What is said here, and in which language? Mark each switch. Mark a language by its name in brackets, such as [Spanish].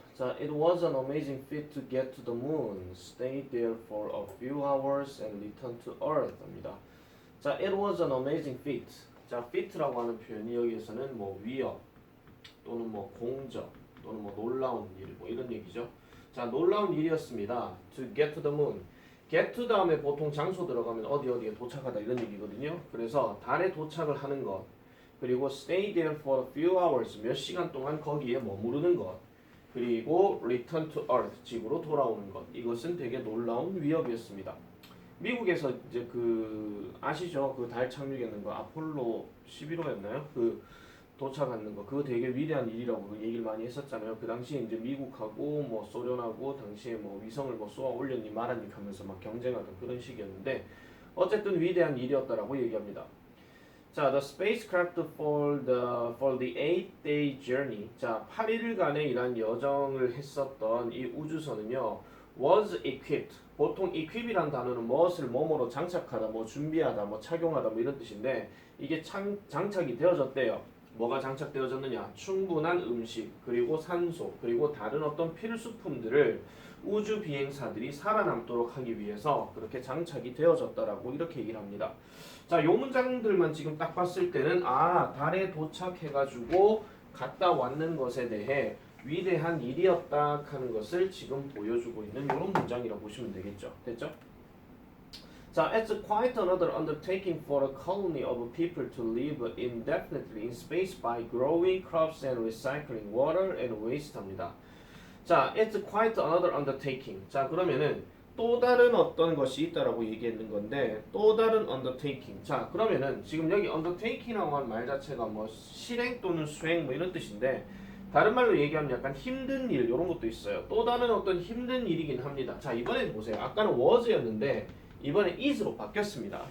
[Korean] 자, [English] it was an amazing feat to get to the moon, stay there for a few hours and return to Earth [Korean] 입니다. [English] 자, it was an amazing feat. [Korean] 자, feat라고 하는 표현이 여기에서는 뭐 위협 또는 뭐 공적 또는 뭐 놀라운 일 뭐 이런 얘기죠. 자, 놀라운 일이었습니다. [English] To get to the moon. [Korean] get to 다음에 보통 장소 들어가면 어디에 도착하다 이런 얘기거든요. 그래서 달에 도착을 하는 것. 그리고 [English] stay there for a few hours. [Korean] 몇 시간 동안 거기에 머무르는 것. 그리고 [English] return to earth. [Korean] 지구로 돌아오는 것. 이것은 되게 놀라운 위협이었습니다. 미국에서 이제 그 아시죠? 그 달 착륙했는 거 아폴로 11호였나요? 그 도착하는 거 그거 되게 위대한 일이라고 그 얘기를 많이 했었잖아요. 그 당시에 이제 미국하고 뭐 소련하고 당시에 뭐 위성을 뭐 쏘아 올렸니 말았니 하면서 막 경쟁하던 그런 시기였는데 어쨌든 위대한 일이었다라고 얘기합니다. 자, [English] the spacecraft for the 8-day journey. [Korean] 자, 8일간의 이란 여정을 했었던 이 우주선은요. [English] was equipped. [Korean] 보통 equip이란 단어는 무엇을 뭐뭐로 장착하다, 뭐 준비하다, 뭐 착용하다 뭐 이런 뜻인데 이게 장착이 되어졌대요. 뭐가 장착되어졌느냐? 충분한 음식, 그리고 산소, 그리고 다른 어떤 필수품들을 우주 비행사들이 살아남도록 하기 위해서 그렇게 장착이 되어졌다라고 이렇게 얘기를 합니다. 자, 요 문장들만 지금 딱 봤을 때는 달에 도착해가지고 갔다 왔는 것에 대해 위대한 일이었다 하는 것을 지금 보여주고 있는 이런 문장이라고 보시면 되겠죠. 됐죠? 자, [English] it's quite another undertaking for a colony of people to live indefinitely in space by growing crops and recycling water and waste [Korean] 합니다. 자, [English] it's quite another undertaking. [Korean] 자, 그러면은 또 다른 어떤 것이 있다라고 얘기했는 건데 또 다른 undertaking. 자, 그러면은 지금 여기 undertaking이라고 하는 말 자체가 뭐 실행 또는 수행 뭐 이런 뜻인데 다른 말로 얘기하면 약간 힘든 일 이런 것도 있어요. 또 다른 어떤 힘든 일이긴 합니다. 자, 이번에 보세요. 아까는 was였는데 이번에 is로 바뀌었습니다.